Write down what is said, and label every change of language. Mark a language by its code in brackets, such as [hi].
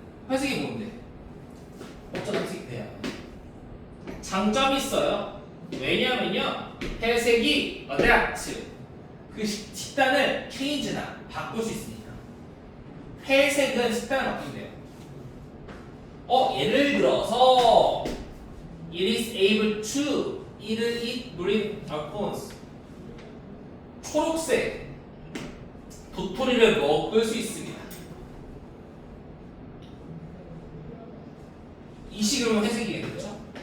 [ko] 회색이 뭔데? 어쩌다 회색이 돼야. 장점이 있어요. 왜냐면요, 회색이 adapt 그 식단을 change나 바꿀 수 있으니까. 회색은 식단을 바꾼대요. 예를 들어서 [en] it is able to eat green alcohols. [ko] 초록색 도토리를 먹을 수 있습니다. 이 식으로 회색이겠죠?